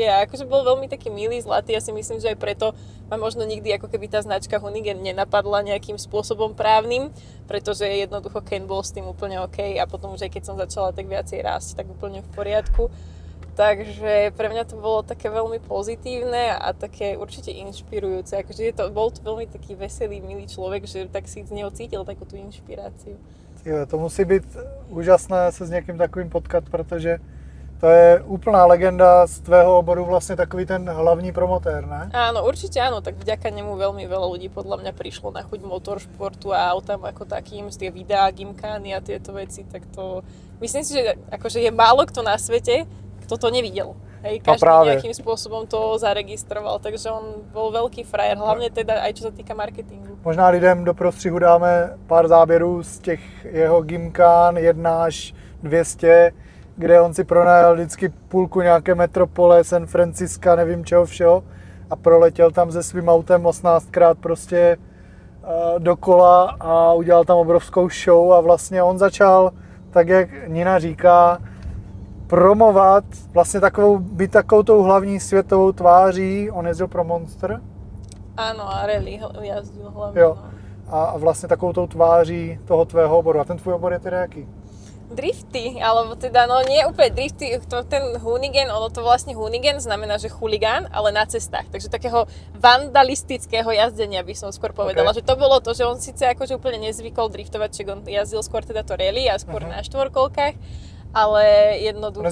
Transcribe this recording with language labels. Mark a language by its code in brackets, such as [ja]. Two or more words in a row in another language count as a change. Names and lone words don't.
[sk] A akože bol veľmi taký milý, zlatý. Ja si myslím, že aj preto ma možno nikdy ako keby tá značka Hoonigan nenapadla nejakým spôsobom právnym, pretože jednoducho Ken bol s tým úplne OK a potom už aj keď som začala tak viacej rásť, tak úplne v poriadku. Takže pre mňa to bolo také veľmi pozitívne a také určite inšpirujúce. Akože bol to veľmi taký veselý, milý človek, že tak si z neho cítil takú tú inšpiráciu. [cs] Jo, to musí být úžasné se s někým takovým potkat, protože to je úplná legenda z tvého oboru, vlastně takový ten hlavní promotér, ne? [sk] Áno, určite áno, tak vďaka nemu veľmi veľa ľudí podľa mňa prišlo na chuť motoršportu a autám ako takým, z tie videá, gymkány a tieto veci, tak to myslím si, že akože je málo kto na svete, kto to nevidel. Hej, každý nejakým spôsobom to zaregistroval, takže on bol veľký frajer, hlavne teda aj čo sa týka marketingu. [cs] Možná lidem do prostřihu dáme pár záběrů z těch jeho gymkán 1 až 200, kde on si pronajal vždycky půlku nějaké metropole, San Francisca, nevím čeho všeho a proletěl tam se svým autem 18krát prostě dokola a udělal tam obrovskou show a vlastně on začal, tak jak Nina říká, promovat, vlastně být takovou tou hlavní světovou tváří, on jezdil pro Monster. [sk] Áno, a rally jazdil hlavne. [cs] Jo. No. A vlastně takovou tou tváří toho tvého oboru. A ten tvůj obor je teda jaký? Drifty, [sk] alebo teda, no nie úplne drifty, ten hoonigan, ono to vlastne hoonigan znamená, že chuligán, ale na cestách, takže takého vandalistického jazdenia by som skôr povedala, že to bolo to, že on síce akože úplne nezvykol driftovať, čiže on jazdil skôr teda to rally a skôr na štvorkolkách, ale jednoducho...